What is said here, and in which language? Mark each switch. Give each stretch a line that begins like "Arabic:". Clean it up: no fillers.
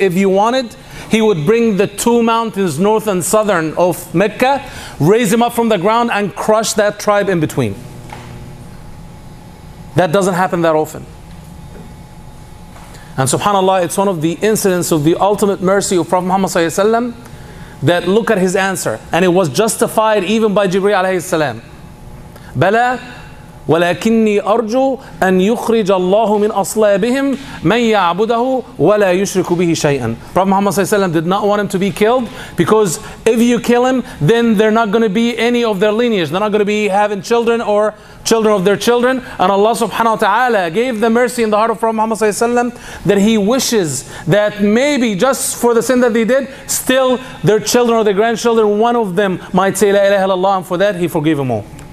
English: If you wanted, he would bring the two mountains, north and southern of Mecca, raise them up from the ground and crush that tribe in between. That doesn't happen that often. And subhanAllah, it's one of the incidents of the ultimate mercy of Prophet Muhammad sallallahu alaihi wasallam, that look at his answer, and it was justified even by Jibreel alayhi salam.
Arabic: Bala ولكني أرجو أن يخرج الله من أصلابهم من يعبده ولا يشرك به شيئا.
English: Prophet Muhammad ﷺ did not want him to be killed, because if you kill him, then they're not going to be any of their lineage. They're not going to be having children or children of their children. And Allah subhanahu wa ta'ala gave the mercy in the heart of Prophet Muhammad ﷺ that he wishes that maybe just for the sin that they did, still their children or their grandchildren, one of them might say La ilaha illallah, and for that he forgave them all.